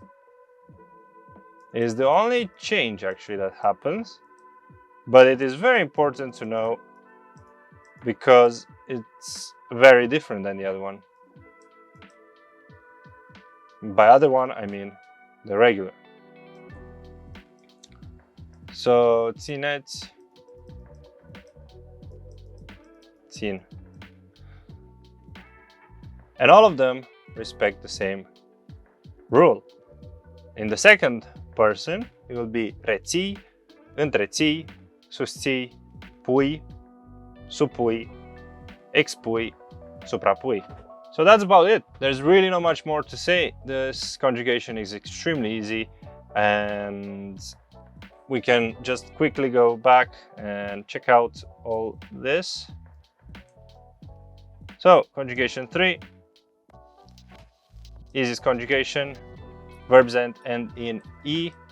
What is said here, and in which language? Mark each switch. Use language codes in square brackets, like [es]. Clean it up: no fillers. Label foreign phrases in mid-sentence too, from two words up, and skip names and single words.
[en] Is the only change actually that happens, but it is very important to know because it's very different than the other one. By other one, I mean the regular. [ro] So țineți, țin. [en] And all of them respect the same rule. In the second person, it will be [ro] reții, întreții, susții, pui, supui, expui, suprapui. [en] So that's about it. There's really not much more to say. This conjugation is extremely easy, and we can just quickly go back and check out all this. So conjugation 3, easiest conjugation, verbs end in E.